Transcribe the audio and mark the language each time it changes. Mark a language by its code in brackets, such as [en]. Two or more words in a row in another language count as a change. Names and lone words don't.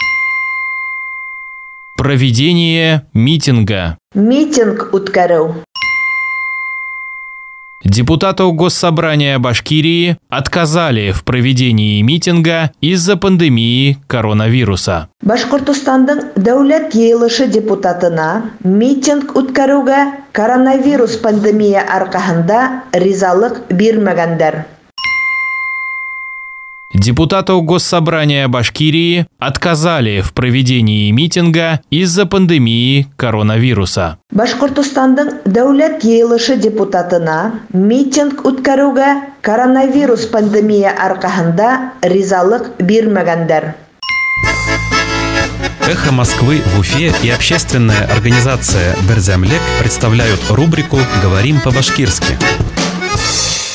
[ru] Проведение митинга. [ba] Митинг уткарыу. [ru] Депутату Госсобрания Башкирии отказали в проведении митинга из-за пандемии коронавируса. [ba] Башкортостандың дәүләт йыелышы депутатына митинг үткәрүгә коронавирус пандемия аркаһында ризалык бирмәгәннәр. [ru] Депутату Госсобрания Башкирии отказали в проведении митинга из-за пандемии коронавируса. [ba] Башкортостандың дәүләт йыелышы депутатына митинг үткәрүгә коронавирус пандемия аркаһында ризалык бирмәгәннәр. [ru] «Эхо Москвы» в Уфе и общественная организация «Берзямлек» представляют рубрику «Говорим по-башкирски».